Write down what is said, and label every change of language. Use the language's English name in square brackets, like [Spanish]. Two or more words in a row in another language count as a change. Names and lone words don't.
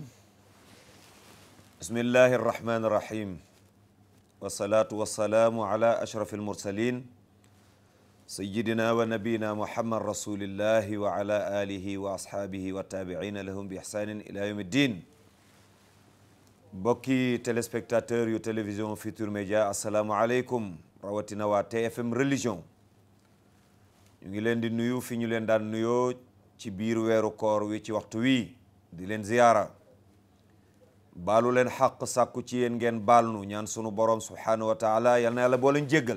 [Arabic] بسم الله الرحمن الرحيم. والصلاة والسلام على أشرف المرسلين سيدنا ونبينا محمد رسول الله وعلى آله وأصحابه والتابعين لهم بإحسان إلى يوم الدين. [Wolof] bokki téléspectateur yu télévision Futurs Médias, [Arabic] السلام عليكم. [Wolof] rawatina waa TFM religion ñu ngi leen di nuyu fi ñu leen daan nuyoo ci biir weeru koor wi ci waxtu wi di leen ziyaara baalu leen xaq sàkku ci yéen ngeen baal nu ñaan sunu borom [Arabic] سبحانه وتعالى [Wolof] yal na yàlla boo leen jéggal.